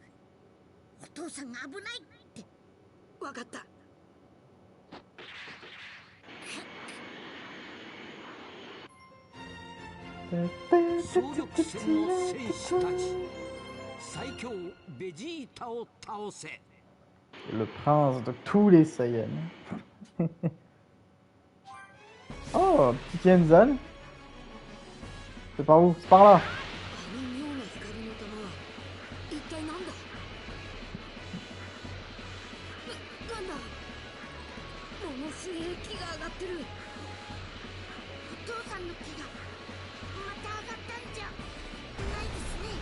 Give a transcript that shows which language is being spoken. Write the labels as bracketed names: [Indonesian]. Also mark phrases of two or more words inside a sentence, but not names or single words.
[Japanese] お父さんが危ないって。わかった。総力戦の戦士たち、最強ベジータを倒せ。 [French] Le prince de tous les Saiyans. Oh, petit Kenzan. C'est par où? C'est par là. [Japanese] あの妙な光の玉は一体なんだ。なんだ。ものすげえ木が上がってる。お父さんの木がまた上がったんじゃないですね。